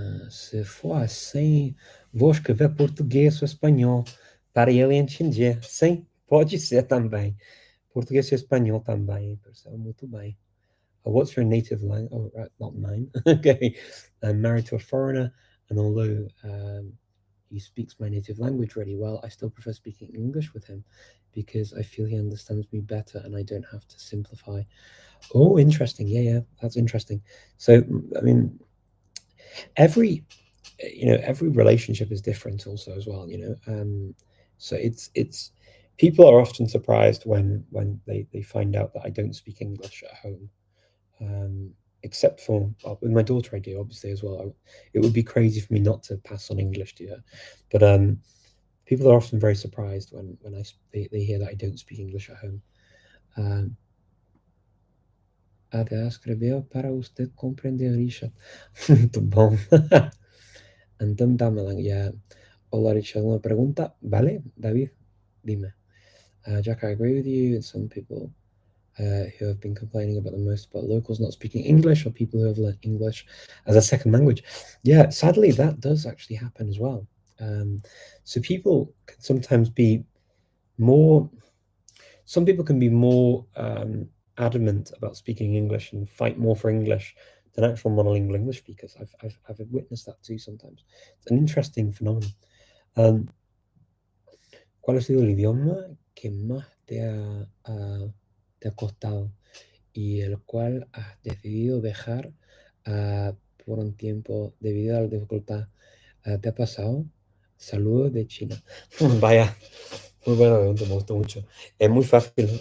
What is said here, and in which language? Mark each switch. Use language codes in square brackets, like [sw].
[pt] Se for assim, vou escrever português ou espanhol para ele entender. Sim, pode ser também. Português e espanhol também, pessoal, muito bem. [en] What's your native language? Oh, right, not mine. Okay. I'm married to a foreigner, and although he speaks my native language really well, I still prefer speaking English with him because I feel he understands me better and I don't have to simplify. Oh, interesting. Yeah, that's interesting. So, I mean, every relationship is different also as well, so it's people are often surprised when they find out that I don't speak English at home, except for with my daughter I do obviously as well. It would be crazy for me not to pass on English to her, but people are often very surprised when they hear that I don't speak English at home. [pt] Até escreveu para [es] usted [pt] compreender, Richard. Muito bom. Então, ya. [es] Hola, Richard, una pregunta. Vale, David, dime. [en] Jack, I agree with you. Some people who have been complaining about the most about locals not speaking English or people who have learned English as a second language. Yeah, sadly, that does actually happen as well. So people can sometimes be more... Some people can be more adamant about speaking English and fight more for English than actual monolingual English speakers. I've witnessed that too sometimes. It's an interesting phenomenon. [es] ¿Cuál ha sido el idioma que más te ha costado y el cual has decidido dejar por un tiempo debido a la dificultad? ¿Te ha pasado? Saludos de China. Vaya, muy buena pregunta, me gustó mucho. Es muy fácil.